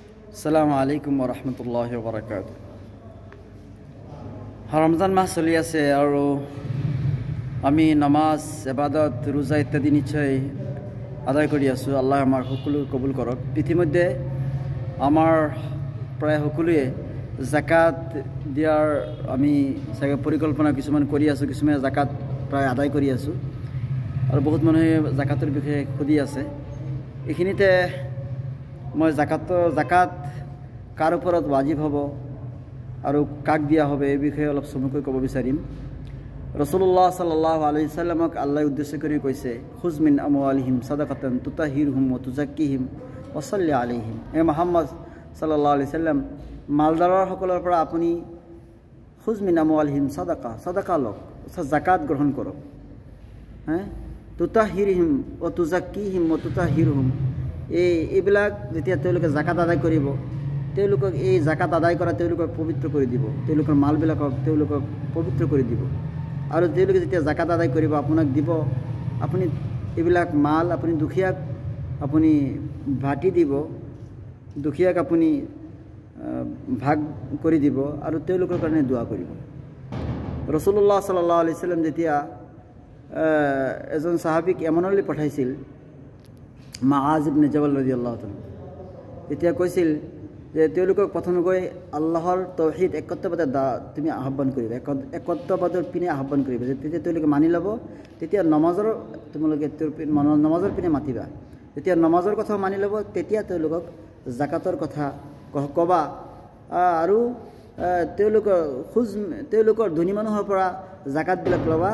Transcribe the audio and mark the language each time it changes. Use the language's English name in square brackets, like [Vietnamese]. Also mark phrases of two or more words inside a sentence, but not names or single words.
[Arabic] السلام عليكم ورحمة الله وبركاته. [Assamese] রমজান মাস চলি আছে আৰু আমি নামাজ ইবাদত রোজা ইত্যাদি নিশ্চয় আদায় কৰি আছো। আল্লাহ আমাৰ সকলো কবুল কৰক। ইতিমধ্যে আমাৰ প্ৰায় সকলোৱে জাকাত দিয়াৰ আমি চাগে পৰিকল্পনা কিছুমান কৰি আছো, কিছুমানে জাকাত প্ৰায় আদায় কৰি আছো আৰু বহুত মানুহে জাকাতৰ বিষয়ে সুধি আছে। এইখিনিতে মই জাকাত কাৰ ওপৰত ৱাজিব হ'ব আৰু কাক দিয়া হবে এই বিষয়ে অলপ চমুকৈ ক'ব বিচাৰিম। ৰাসূলুল্লাহ [Arabic] صلى الله عليه وسلم [Assamese] আল্লাহ উদ্দেশ্য কৰি কৈছে, [Arabic] خذ من أموالهم صدقة تطهرهم وتزكيهم وصل عليهم. [Assamese] মুহাম্মদ [Arabic] صلى الله عليه وسلم [Assamese] মালদাৰৰ সকলৰ পৰা আপুনি [Arabic] خذ من أموالهم صدقة [Assamese] লওক, অৰ্থাৎ জাকাত গ্ৰহণ কৰক। [Arabic] تطهرهم وتزكيهم وتطهرهم, [Assamese] এইবিলাক যেতিয়া তেওঁলোকে জাকাত আদায় কৰিব, তেওঁলোকক এই জাকাত আদায় কৰা তেওঁলোকক পবিত্ৰ কৰি দিব, তেওঁলোকৰ মালবিলাকক তেওঁলোকক পবিত্ৰ কৰি দিব। আৰু তেওঁলোকে যেতিয়া জাকাত আদায় কৰিব আপোনাক দিব, আপুনি এইবিলাক মাল আপুনি দুখীয়াক আপুনি ভাটি দিব, দুখীয়াক আপুনি ভাগ কৰি দিব আৰু তেওঁলোকৰ কাৰণে দোৱা কৰিব। ৰাসূলুল্লাহ [Arabic] صلى الله عليه وسلم [Assamese] যেতিয়া এজন সাহাবীক য়ামানলৈ পঠাইছিল, মুআজ ইবনে জাবাল [Arabic] رضي الله تعالى, [Assamese] তেতিয়া কৈছিল যে তেওঁলোকক প্ৰথমে গৈ আল্লাহৰ তৌহিদ একত্ববাদৰ তুমি আহ্বান কৰিবা, একত্ববাদৰ পিনে আহ্বান কৰিবা। তেতিয়া তেওঁলোকে মানি ল'ব, তেতিয়া তোমালোকে নমাজৰ পিনে মাতিবা। যেতিয়া নমাজৰ কথা মানি ল'ব, তেতিয়া তেওঁলোকক জাকাতৰ কথা ক'বা আৰু তেওঁলোকৰ ধনী মানুহৰ পৰা জাকাতবিলাক ল'বা।